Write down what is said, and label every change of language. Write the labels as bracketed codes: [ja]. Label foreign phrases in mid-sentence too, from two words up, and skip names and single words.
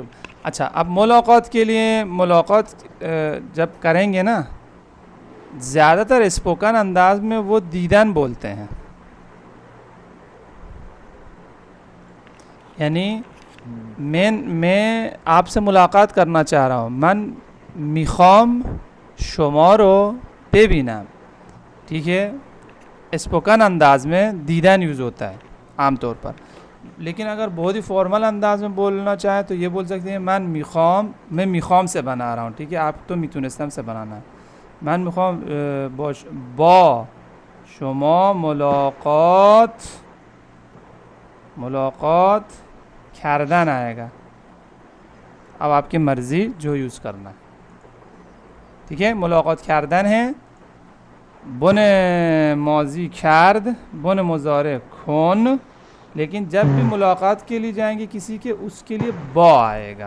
[ur] اچھا، اب ملاقات کے لیے، ملاقات جب کریں گے نا، زیادہ تر اسپوکن انداز میں وہ دیدن بولتے ہیں. یعنی میں آپ سے ملاقات کرنا چاہ رہا ہوں. [fa] من میخوام شما رو ببینم. [ur] ٹھیک ہے، اسپوکن انداز میں دیدن یوز ہوتا ہے عام طور پر. لیکن اگر بہت ہی فارمل انداز میں بولنا چاہیں تو یہ بول سکتے ہیں میں میخوام سے بنا رہا ہوں. ٹھیک ہے، آپ تو میتونستم سے بنانا ہے. [fa] من میخوام با شما ملاقات کردن [ur] آئے گا. اب آپ کی مرضی جو یوز کرنا ہے. ٹھیک ہے، [fa] ملاقات کردن [ur] ہے. بن ماضی کرد، بن مضارع کن. لیکن جب بھی ملاقات کے لیے جائیں گے کسی کے، اس کے لیے با آئے گا.